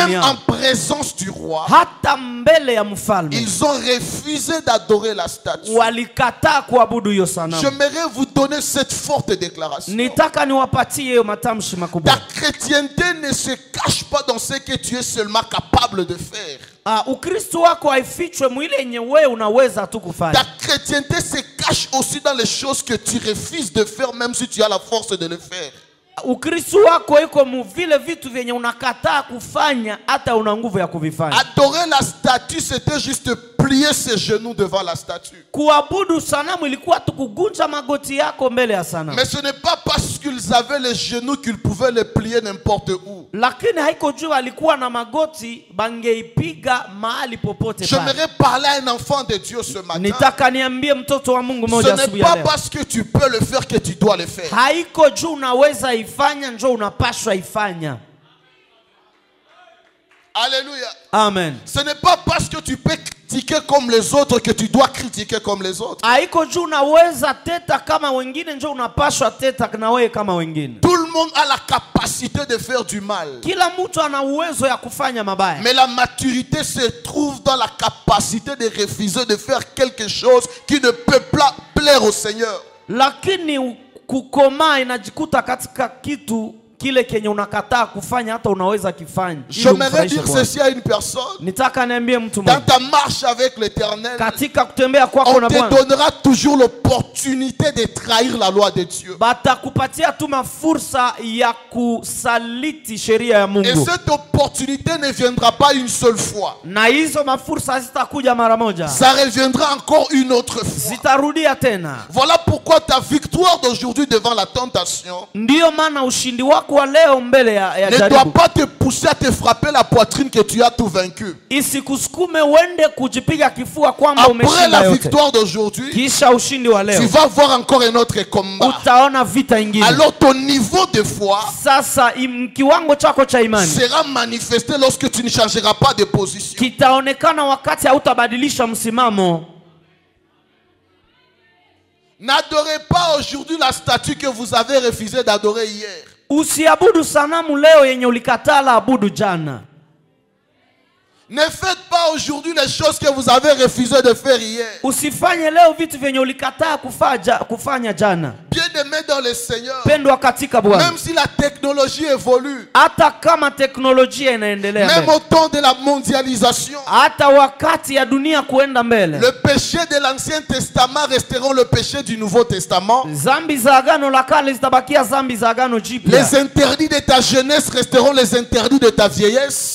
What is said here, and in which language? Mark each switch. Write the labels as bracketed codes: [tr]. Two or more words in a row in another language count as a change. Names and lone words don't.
[fr] même en [sw] yao, [fr] présence du roi, [sw] hata mbele ya mfalme [fr] ils ont refusé d'adorer la statue. [sw] walikataa kuabudu hiyo sanamu. [fr] J'aimerais vous donner cette forte déclaration. [sw] Nitaka niwapatie hiyo matamshi makubwa. [fr] Ta chrétienté ne se cache pas dans ce que tu es seulement capable de faire. [sw] Ukristo wako haifichwe mwile yenye wewe unaweza tu kufanya. [fr] Ta chrétienté se cache aussi dans les choses que tu refuses de faire même si tu as la force de le faire. [sw] Ukristo wako iko mu vile vitu vyenye unakataa kufanya hata una nguvu ya kuvifanya. [fr] Adorer la statue, c'était juste plier ses genoux devant la statue. [sw] Kuabudu sanamu ilikuwa tu kugunja magoti yako mbele ya sanamu. [fr] Mais ce n'est pas parce qu'ils avaient les genoux qu'ils pouvaient les plier n'importe où. [sw] Lakini haiko juu alikuwa na magoti bangeipiga mahali popote pale. [fr] J'aimerais parler à un enfant de Dieu ce matin. [sw] Nitaka niambie mtoto wa Mungu [fr] Ce [sw] moja asubuhi [fr] n'est [sw] ya [fr] pas [sw] leo. [fr] parce que tu peux le faire que tu dois le faire. [sw] Haiko juu unaweza ifanya njoo unapaswa ifanya. [fr] Alléluia. [sw] Amen. [fr] Ce n'est pas parce que tu peux critiquer comme les autres que tu dois critiquer comme les autres. [sw] Haiko juu unaweza teta kama wengine njoo unapaswa teta na wewe kama wengine. [fr] Tout le monde a la capacité de faire du mal. [sw] Kila mtu ana uwezo ya kufanya mabaya. [fr] Mais la maturité se trouve dans la capacité de refuser de faire quelque chose qui ne peut pas plaire au Seigneur. [sw] Lakini kukomaa inajikuta katika kitu kile kenye unakataa kufanya hata unaweza kifanya. [fr] J'aimerais dire ceci à une personne. [sw] Nitaka niambie mtu [fr] Dans [sw] mmoja. [fr] ta marche avec l'Éternel, [sw] Katika kutembea kwako [fr] on [sw] na [fr] te [sw] Bwana, [fr] donnera toujours l'opportunité de trahir la loi de Dieu. [sw] batakupatia tu mafursa ya kusaliti sheria ya [fr] Et [sw] Mungu. [fr] cette opportunité ne viendra pas une seule fois. [sw] Na hizo mafursa zitakuja mara moja. [fr] Ça reviendra encore une autre fois. [sw] Zitarudia tena. [fr] Voilà pourquoi ta victoire d'aujourd'hui devant la tentation [sw] Ndiyo maana ushindi wako wa leo mbele ya [fr] ne doit [sw] jaribu [fr] pas te pousser à te frapper la poitrine que tu as tout vaincu. [sw] isikusukume uende kujipiga kifua kwamba [fr] Après [sw] umeshinda [fr] la [sw] yote. [fr] victoire d'aujourd'hui, [sw] Kisha ushindi wa [fr] tu [sw] leo [fr] vas voir encore un autre combat. [sw] utaona vita ingine. [fr] Alors ton niveau de foi [sw] Sasa kiwango chako cha imani [fr] sera manifesté lorsque tu ne changeras pas de position. [sw] kitaonekana wakati hautabadilisha msimamo. [fr] N'adorez pas aujourd'hui la statue que vous avez refusé d'adorer hier. [sw] Usiabudu sanamu leo yenye ulikatala abudu jana. [fr] Ne faites pas aujourd'hui les choses que vous avez refusé de faire hier. [sw] Usifanye leo vitu vyenye ulikataa kufanya jana. [fr] Bien Bien-aimé dans le Seigneur, [sw] pendwa katika Bwana, [fr] même si la technologie évolue, [sw] hata kama teknolojia inaendelea [fr] même [sw] mbele, [fr] au temps de la mondialisation, [sw] hata wakati ya dunia kuenda mbele, [fr] le péché de l'Ancien Testament resteront le péché du Nouveau Testament. [sw] zambi za agano la kale zitabakia zambi za agano jipya. [fr] Les interdits de ta jeunesse resteront les interdits de ta vieillesse.